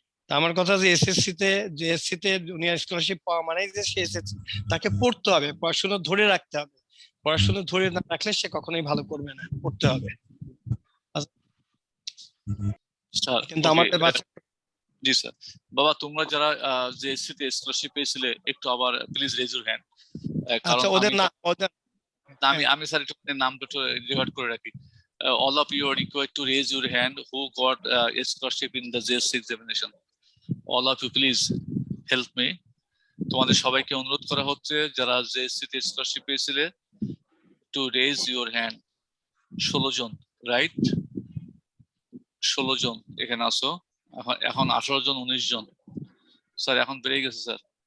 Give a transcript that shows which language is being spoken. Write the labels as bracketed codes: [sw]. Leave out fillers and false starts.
[bn] আমার কথা যে এসএসসি তে জেএসসি তে জুনিয়র স্কলারশিপ পাওয়া মানে যে সে এসএসসি তাকে পড়তে হবে, পড়াশোনা ধরে রাখতে হবে, পড়াশোনা ধরে না রাখলে সে কখনোই ভালো করবে না, পড়তে হবে। কিন্তু আমাদের বাচ্চা, জি স্যার। বাবা তোমরা যারা জেএসসি তে স্কলারশিপ পেয়েছিলে একটু আবার প্লিজ রেজ ইউর হ্যান্ড। কারণ ওদের না ওদের আমি স্যার একটু নাম দুটো রেকর্ড করে রাখি। [en] all of you are required to raise your hand who got a scholarship in the JSC examination. All of you please help me. [bn] তোমাদের সবাইকে অনুরোধ করা হচ্ছে যারা JSC তে স্কলারশিপ পেয়েছিলে [en] to raise your hand. [bn] 16 John, right? 16 জন এখানে আসো। এখন 18 জন, 19 জন স্যার, এখন বেড়ে গেছে স্যার।